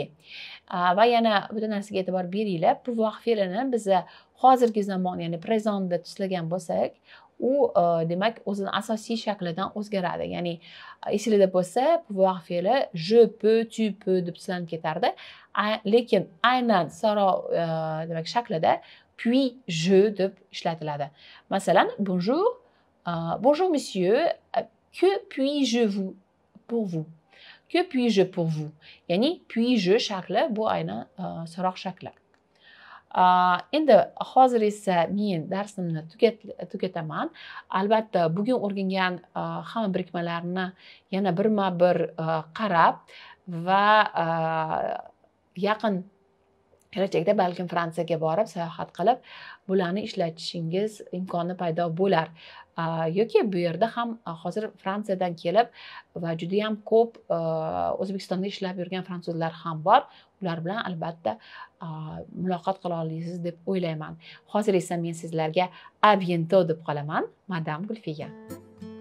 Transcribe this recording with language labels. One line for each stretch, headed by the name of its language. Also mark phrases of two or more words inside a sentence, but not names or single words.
Uzbek: Va yana bu narsaga e'tibor beringlar. Pouvoir fe'lini biz hozirgi zamon, ya'ni prezentda tuslagan bo'lsak, u demak o'zini asosiy shaklidan o'zgaradi. Ya'ni esingizda bo'lsa,
French: pouvoir fe'li je peux, tu peux
Uzbek: deb tuslanib ketardi. Lekin aynan so'rov demak shaklida
French: puis je
Uzbek: deb ishlatiladi. Masalan,
French: bonjour, bonjour monsieur, que puis-je vous pour vous? Que puis-je pour vous? Ya'ni puis-je
Uzbek: shakli bu aynan so'roq shakli. Endi hozir esa men darsimni tugataman. Albatta, bugun o'rgangan hamma birikmalarni yana birma-bir qarab va yaqin kelajakda balkim Fransiyaga borib sayohat qilib bularni ishlatishingiz imkoni paydo bo'lar. Yoki bu yerda ham hozir Fransiyadan kelib va juda ham ko'p O'zbekistonda ishlab yurgan fransuzlar ham bor. Ular bilan albatta muloqot qila olasiz deb o'ylayman. Hozir esa men sizlarga
French: à bientôt
Uzbek: deb qolaman. Madame Gulfiya.